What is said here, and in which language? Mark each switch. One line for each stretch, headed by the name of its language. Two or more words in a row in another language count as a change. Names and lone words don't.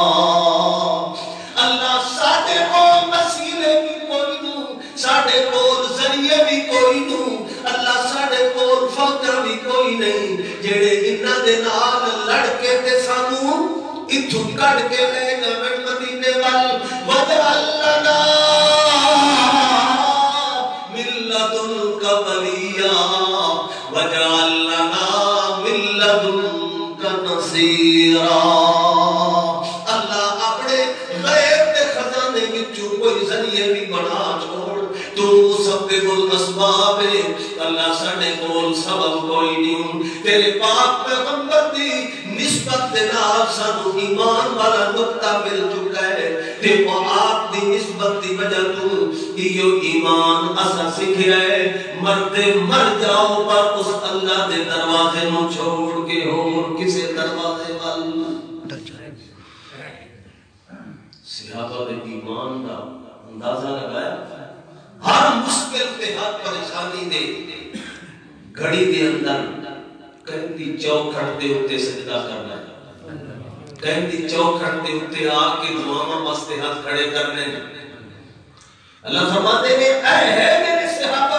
Punjabi: اللہ ساڈے کول وسیلے بھی کوئی نو، ساڈے کول ذریعے بھی کوئی نو، اللہ ساڈے کول فوجاں بھی کوئی نہیں، جڑے انہاں دے نال لڑ کے تے سانو اتھوں کڈ کے لے جاون مدینے ول
Arabic: وجعل لنا من لدنک ولیا وجعل لنا من لدنک نصیرا
Punjabi: اللہ اپنے غیب دے خزانے وچوں کوئی ذریعے بھی بنا چھوڑ تو
Arabic: مسبب الاسباب
Punjabi: اللہ ساڈے کول سبب کوئی نہیں تیرے پاک پیغمبر دی نسبت دے نال سانو ایمان والا نقطہ مل چکا ہے تے وہ آپ دی نسبت دی وجہ تو ایو ایمان اسا سکھیا ہے مرتے مر جاؤ پر اس اللہ دے دروازے نو چھوڑ کے اور کسے دروازے وال صحابہ دے ایمان دا اندازہ لگایا ہر مشکل تے ہر پریشانی دے گھڑی دے اندر کہندی چوکھٹ دے اتے سجدہ کرنا کہندی چوکھٹ دے اتے آ کے دعاواں واسطے ہاتھ کھڑے کرنے
Urdu: اللہ فرماتے ہیں
Punjabi: اے ہے میرے صحابہ